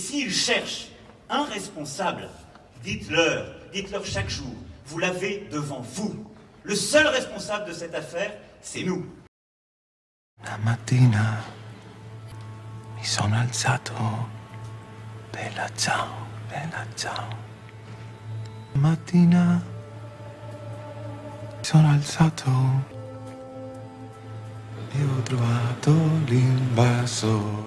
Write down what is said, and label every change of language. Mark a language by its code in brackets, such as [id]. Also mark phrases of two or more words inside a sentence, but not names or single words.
[fr] qu'ils cherchent un responsable, dites-leur chaque jour, vous l'avez devant vous. Le seul responsable de cette affaire, c'est nous. [it] La mattina mi sono alzato, bella ciao, bella ciao. La mattina mi sono alzato e ho trovato l'invasor.